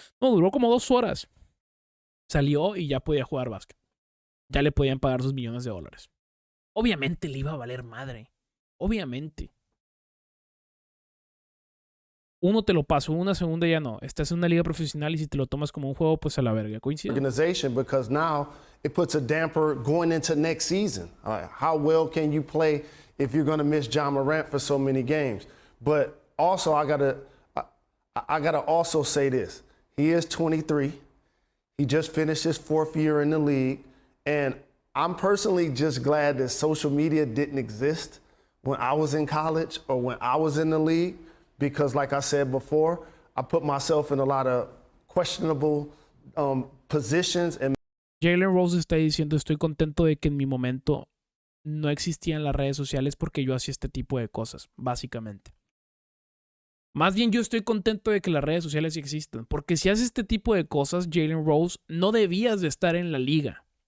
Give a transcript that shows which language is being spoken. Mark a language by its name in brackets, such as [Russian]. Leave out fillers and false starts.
[Spanish] No, duró como 2 horas. Salió y ya podía jugar básquet. Ya le podían pagar sus millones de dólares. Obviamente le iba a valer madre. Obviamente. Uno te lo paso, una segunda ya no. Estás en una liga profesional y si te lo tomas como un juego, pues a la verga. Coincide. [English] Organization, because now it puts a damper going into next season. How well can you play if you're going to miss Ja Morant for so many games? But also, I gotta also say this: he is 23. He just finished his 4th year in the league, and I'm personally just glad that social media didn't exist when I was in college or when I was in the league. Because like I said before, I put myself in a lot of questionable positions. And [Spanish] Jalen Rose está diciendo, estoy contento de que en mi momento no existían las redes sociales porque yo hacía este tipo de cosas, básicamente. Más bien yo estoy contento de que las redes sociales sí existen. Porque si haces este tipo de cosas, Jalen Rose, no debías de estar en la liga.